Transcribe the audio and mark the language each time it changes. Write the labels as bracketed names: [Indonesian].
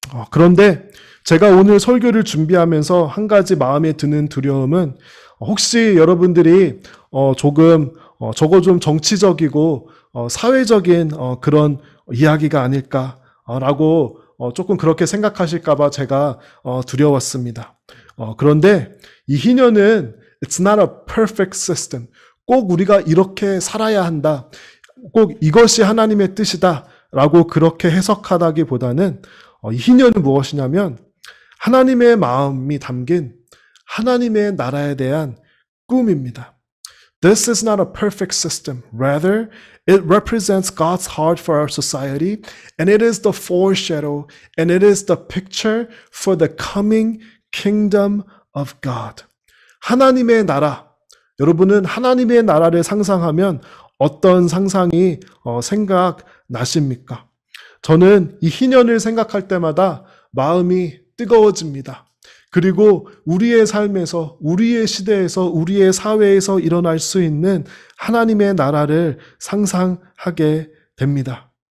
[Korean] 그런데 제가 오늘 설교를 준비하면서 한 가지 마음에 드는 두려움은 혹시 여러분들이 저거 좀 정치적이고 사회적인 그런 이야기가 아닐까라고 조금 그렇게 생각하실까 봐 제가 두려웠습니다. 그런데 이 희년은 [English] it's not a perfect system. [Korean] 꼭 우리가 이렇게 살아야 한다. 꼭 이것이 하나님의 뜻이다라고 그렇게 해석하다기보다는 이 희년은 무엇이냐면 하나님의 마음이 담긴 하나님의 나라에 대한 꿈입니다. [English] This is not a perfect system. Rather, it represents God's heart for our society, and it is the foreshadow, and it is the picture for the coming kingdom of God. [Korean] 하나님의 나라. 여러분은 하나님의 나라를 상상하면 어떤 상상이 생각나십니까? 저는 이 희년을 생각할 때마다 마음이 뜨거워집니다. 그리고 우리의 삶에서, 우리의 시대에서, 우리의 사회에서 일어날 수 있는 하나님의 나라를 상상하게 됩니다.